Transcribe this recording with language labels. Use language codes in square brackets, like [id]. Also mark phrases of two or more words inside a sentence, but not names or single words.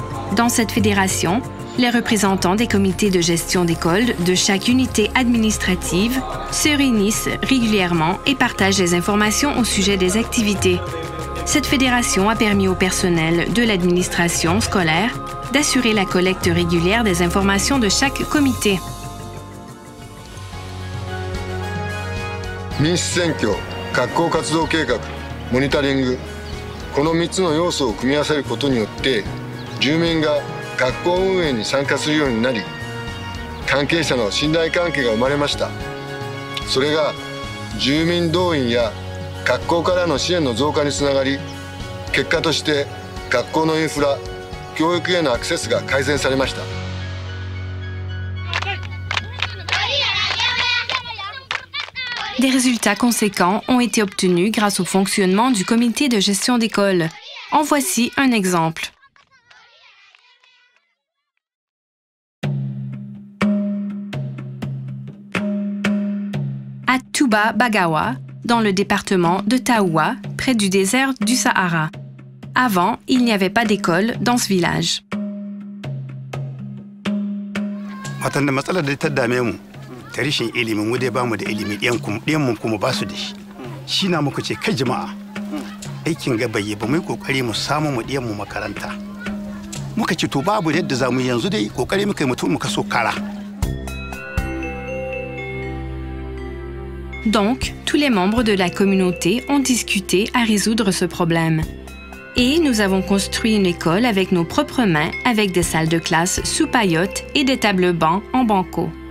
[fr] Dans cette fédération, les représentants des comités de gestion d'école de chaque unité administrative se réunissent régulièrement et partagent des informations au sujet des activités. Cette fédération a permis au personnel de l'administration scolaire d'assurer la collecte régulière des informations de chaque comité. [ja] 民主選挙、学校活動計画、モニタリング、この3つの要素を組み合わせることによって住民が学校運営に参加するようになり、関係者の信頼関係が生まれました。それが住民動員や学校からの支援の増加につながり、結果として学校のインフラ、教育へのアクセスが改善されました。 [fr] Des résultats conséquents ont été obtenus grâce au fonctionnement du comité de gestion d'école. En voici un exemple. À Touba Bagawa, dans le département de Taoua, près du désert du Sahara. Avant, il n'y avait pas d'école dans ce village. [ha] ta rashin ilimin mu dai bamu da ilimi ɗiyan mu kuma ba su da shi shi na muka ce kai jama'a aikin ga bai ba mu yi kokari mu samu mu ɗiyan mu makaranta muka ce to babu yadda za mu yanzu dai kokari muka yi mutum muka so kara. [fr] Donc, tous les membres de la communauté ont discuté à résoudre ce problème. Et nous avons construit une école avec nos propres mains, avec des salles de classe sous paillotes et des tables bancs en banco.